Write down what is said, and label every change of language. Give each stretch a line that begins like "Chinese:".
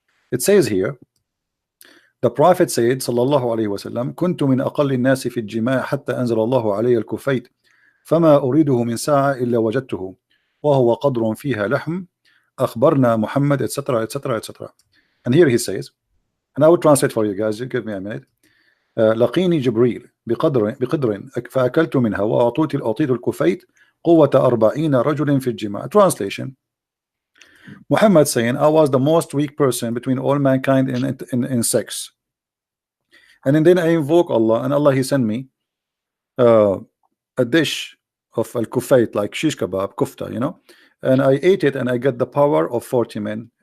English: It says here, the Prophet said
Arabic: صلى الله عليه وسلم كنت من أقل الناس في الجماع حتى أنزل الله علي الكفيت فما أريده من ساعة إلا وجدته وهو قدر فيها لحم أخبرنا محمد etc etc etc.
English: And here he says, and I will translate for you guys, you give me a minute.
Arabic: لقيني جبريل بقدر فأكلت منها وأعطيت الكفيت قوة 40 رجل في الجماع.
English: Translation: Muhammad saying, I was the most weak person between all mankind in sex, and then I invoke Allah, and Allah he sent me a dish of al-kufayt, like shish kebab, kufta, and I ate it and I got the power of 40 men.